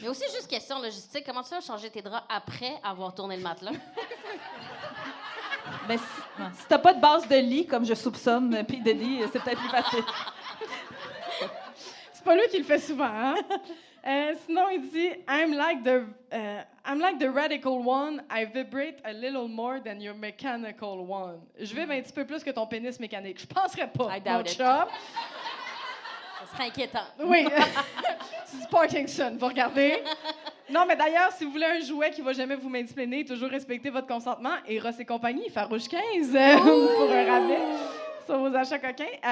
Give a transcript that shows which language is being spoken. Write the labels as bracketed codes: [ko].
[fr] Mais aussi, juste question logistique, comment tu vas changer tes draps après avoir tourné le matelas? Ben, si t'as pas de base de lit, comme je soupçonne, puis de lit, c'est peut-être plus facile. C'est pas lui qui le fait souvent, hein? Sinon, il dit [en] I'm like the radical one. I vibrate a little more than your mechanical one. [fr] Je vibre un petit peu plus que ton pénis mécanique. Je penserais pas, [en] I [fr] mon [en] doubt it. [fr] chum. Ça serait inquiétant. Oui. C'est du Parkinson, vous regardez. Non, mais d'ailleurs, si vous voulez un jouet qui va jamais vous mansplainer, toujours respecter votre consentement, Eros et compagnie, Farouche 15 pour un rabais sur vos achats coquins.